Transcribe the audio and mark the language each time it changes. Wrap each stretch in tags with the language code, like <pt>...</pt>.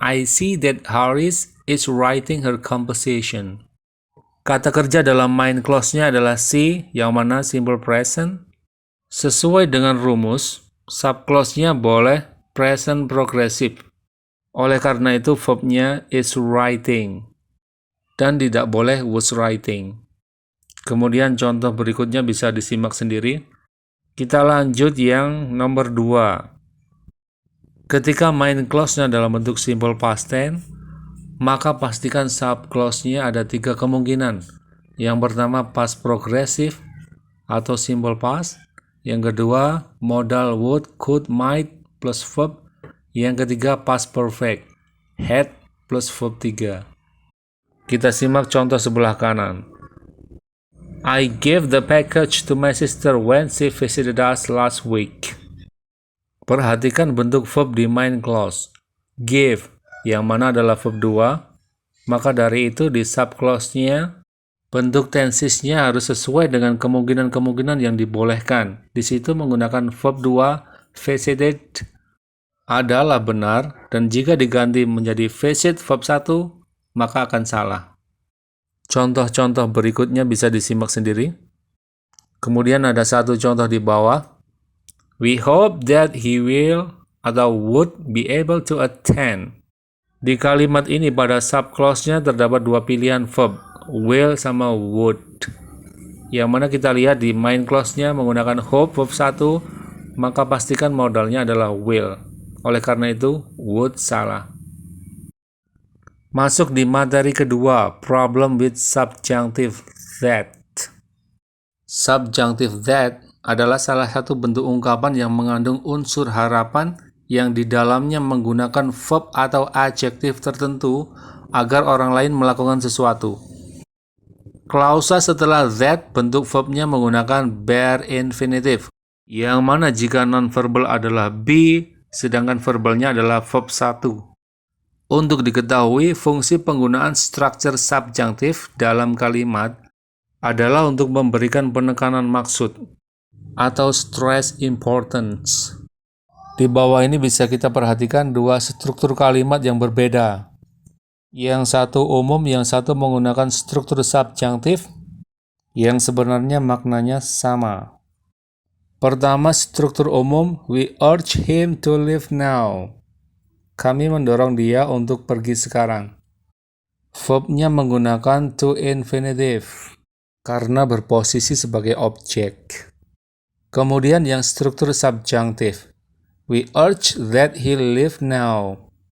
<en>I see that Haris is writing her composition.</en> <id>Kata kerja dalam main clause-nya adalah see, yang mana simple present. Sesuai dengan rumus, subclause-nya boleh present progressive. Oleh karena itu, verb-nya</id> <en>is writing.</en> <id>Dan tidak boleh</id> <en>was writing.</en> <id>Kemudian contoh berikutnya bisa disimak sendiri. Kita lanjut yang nomor 2. Ketika main clause-nya dalam bentuk simple past tense, maka pastikan subclause-nya ada 3 kemungkinan. Yang pertama, past progressive atau simple past. Yang kedua, modal would, could, might plus verb. Yang ketiga, past perfect, had plus verb 3. Kita simak contoh sebelah kanan.</id> <en>I gave the package to my sister when she visited us last week.</en> <id>Perhatikan bentuk verb di main clause. Give, yang mana adalah verb 2. Maka dari itu di subclause-nya, bentuk tensesnya harus sesuai dengan kemungkinan-kemungkinan yang dibolehkan. Di situ menggunakan verb 2, visited adalah benar, dan jika diganti menjadi visit verb 1, maka akan salah. Contoh-contoh berikutnya bisa disimak sendiri. Kemudian ada satu contoh di bawah.</id> <en>We hope that he will</en> <id>atau</id> <en>would be able to attend.</en> <id>Di kalimat ini pada subclause-nya terdapat 2 pilihan verb, will sama would. Yang mana kita lihat di main clause-nya menggunakan hope verb 1, maka pastikan modalnya adalah will. Oleh karena itu, would salah. Masuk di materi kedua,</id> <en>problem with subjunctive that.</en> <id>Subjunctive that adalah salah satu bentuk ungkapan yang mengandung unsur harapan yang di dalamnya menggunakan verb atau adjektif tertentu agar orang lain melakukan sesuatu. Klausa setelah that bentuk verbnya menggunakan bare infinitive, yang mana jika non-verbal adalah be, sedangkan verbalnya adalah verb 1. Untuk diketahui, fungsi penggunaan structure subjunctive dalam kalimat adalah untuk memberikan penekanan maksud atau</id> <en>stress importance.</en> <id>Di bawah ini bisa kita perhatikan 2 struktur kalimat yang berbeda. Yang satu umum, yang satu menggunakan struktur subjunctive yang sebenarnya maknanya sama. Pertama, struktur umum,</id> <en>we urge him to leave now.</en> <id>Kami mendorong dia untuk pergi sekarang. Verbnya menggunakan to infinitive karena berposisi sebagai objek. Kemudian yang struktur subjunctive.</id> <en>We urge that he leave now.</en>